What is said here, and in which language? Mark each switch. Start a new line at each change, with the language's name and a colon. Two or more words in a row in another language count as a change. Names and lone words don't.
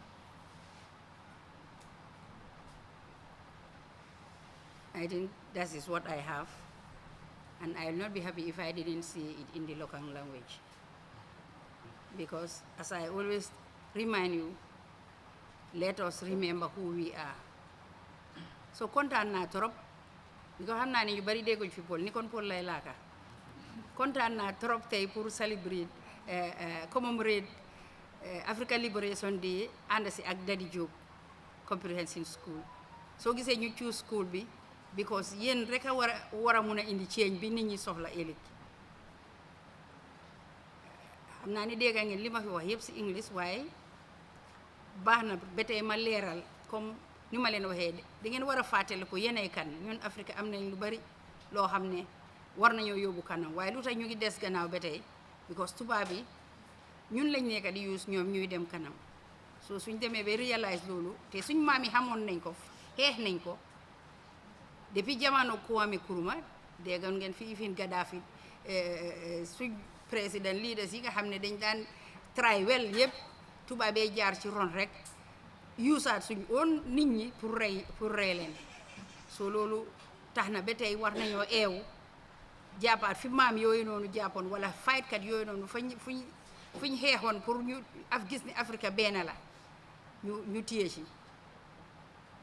English: I think that is what I have, and I will not be happy if I didn't see it in the local language. Because as I always remind you, let us remember who we are.
Wolof: So kontaan naa trop because xam naa ne ñu bari dégguñ fi Pël ni kon Pël lay laaka. Kontaan naa trop tey
French: pour célébrer
Wolof: commemorate Africa Liberation Day ànd si ak Daddy Jobe Comprehensive School. Soo gisee ñu
English: choose school
Wolof: bi because yéen rek a war a mun a indi change bi nit ñi soxla ëllëg. Xam naa ni dégg ngeen li ma fi wax yëpp si English waaye baax na ba tey ma leeral comme ni ma leen waxee da ngeen war a fàttaliku yéenay kan ñun Afrique am nañ lu bari loo xam ne war nañoo yóbbu kanam waaye lu tax ñu ngi des gannaaw ba tey because tubaab bi ñun lañ nekk di use ñoom ñuy dem kanam so suñ demee ba réalise loolu te suñ maam yi xamoon nañ ko xeex nañ ko depuis jamono Kwame Nkrumah déggoon ngeen fi Ifin Gaddafi suñ président leaders yi nga xam ne dañ daan
English: try well
Wolof: yëpp tubaabee jaar ci ron rek yuusaat suñ oon nit ñi pour rey leen so loolu tax na ba tey war nañoo eewu jàppaat fi maam yooyu noonu jàppoon wala faytkat yooyu noonu fuñ xeexoon pour ñu gis ni Afrique benn la ñu téye ci